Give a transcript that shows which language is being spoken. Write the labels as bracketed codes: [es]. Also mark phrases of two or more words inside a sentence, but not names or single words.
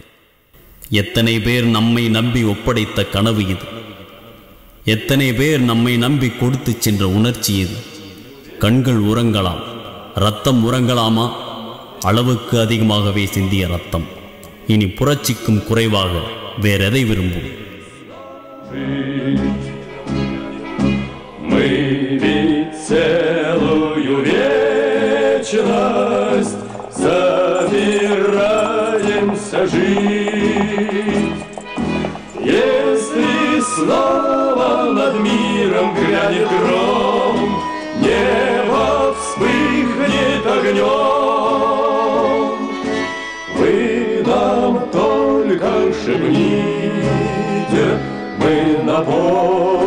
[ta] எத்தனை பேர் நம்மை நம்பி ஒப்படைத்த கனவு இது. எத்தனை பேர் நம்மை நம்பி கொடுத்து சென்ற உணர்ச்சி இது. கண்கள் உறங்கலாம், இரத்தம் உறங்கலாமா? அளவுக்கு அதிகமாகவே சிந்திய இரத்தம் இனி புரட்சிக்கும் குறைவாக வேறெதை விரும்பும்? [ru] Целую вечность собираемся жить. Если снова над миром грянет гром, небо вспыхнет огнем, вы нам только шепните, мы на